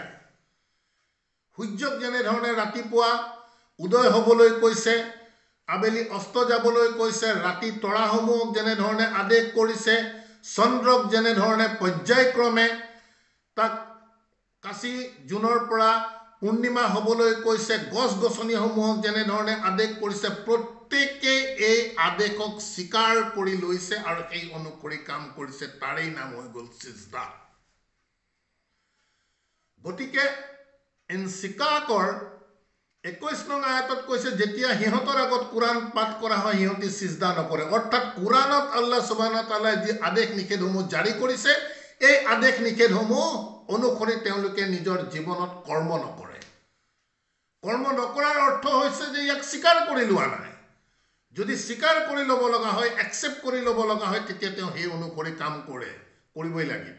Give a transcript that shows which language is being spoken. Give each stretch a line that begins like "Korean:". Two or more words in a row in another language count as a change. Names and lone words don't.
Assamese: সূৰ্যক যেনে ধৰণে ৰাতিপুৱা উদয় হ'বলৈ কৈছে, আবেলি অস্ত যাবলৈ কৈছে, ৰাতি তৰাসমূহক যেনে ধৰণে আদেশ কৰিছে, চন্দ্ৰক যেনে ধৰণে পৰ্যায়ক্ৰমে তাক কাশী জোনৰ পৰা পূৰ্ণিমা হ'বলৈ কৈছে, গছ গছনিসমূহক যেনে ধৰণে আদেশ কৰিছে, প্ৰত্যেকে এই আদেশক স্বীকাৰ কৰি লৈছে আৰু সেই অনুসৰি কাম কৰিছে। তাৰেই নাম হৈ গ'ল সিজদা। গতিকে ইনচিকাকৰ 21 নং আয়াতত কৈছে যেতিয়া সিহঁতৰ আগত কুৰাণ পাঠ কৰা হয়, সিহঁতে সিজদা নকৰে। অৰ্থাৎ কুৰাণত
Arabic: الله سبحانه وتعالى
Assamese: যি আদেশ নিষেধসমূহ জাৰি কৰিছে, এই আদেশ নিষেধসমূহ অনুসৰি তেওঁলোকে নিজৰ জীৱনত কৰ্ম নকৰে। কৰ্ম নকৰাৰ অৰ্থ হৈছে যে ইয়াক স্বীকাৰ কৰি লোৱা নাই। যদি স্বীকাৰ কৰি ল'ব লগা হয়, একচেপ্ট কৰি ল'ব লগা হয়, তেতিয়া তেওঁ সেই অনুসৰি কাম কৰিবই লাগিব।